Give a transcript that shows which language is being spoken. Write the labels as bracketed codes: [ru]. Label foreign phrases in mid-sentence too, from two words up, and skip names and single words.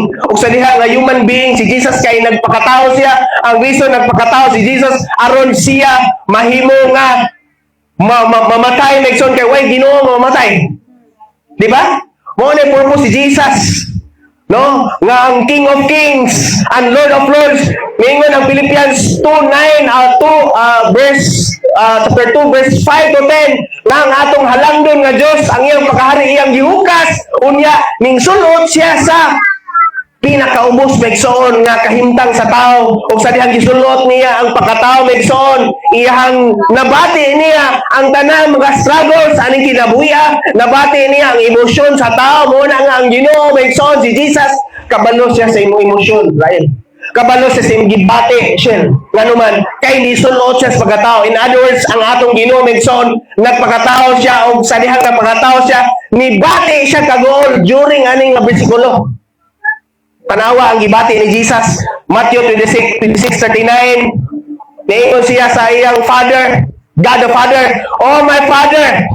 [ceb] Ug sa diha nga [en] human being, [ceb] si Jesus kay nagpakatao siya. Ang reason nagpakatao si Jesus aron siya mahimo nga mamatay Megson kay way Ginoo mamatay. Di ba? Mo na purpose si Jesus. No? Nga ang [en] King of Kings and Lord of Lords. [ceb] Ngayon ang Philippians 2:9 [en] chapter 2 verse 5 to 10 [ceb] nga ang atong halangdon nga Dios ang iyang pagkahari iyang gihukas unya ning sulod siya sa pinakaubos megsoon nga kahimtang sa tao ug sa dihang gisulot niya ang pagkatao megsoon iyang nabati niya ang tanang mga struggles aning kinabuhi nabati niya ang emosyon sa tao mo na nga ang Ginoo megsoon si Jesus kabalo siya sa imong emosyon lain kabalo siya sa imong gibati siya nganuman kay di sulot siya sa pagkatao [en] in other words [ceb] ang atong Ginoo megsoon nagpakatao siya ug sa dihang nagpakatao siya nibati siya kagool during aning nga bersikulo. Tanawa ang gibati ni Jesus. [en] Matthew 26:39. [ceb] Niingon siya sa iyang [en] Father, God the Father, "Oh my Father."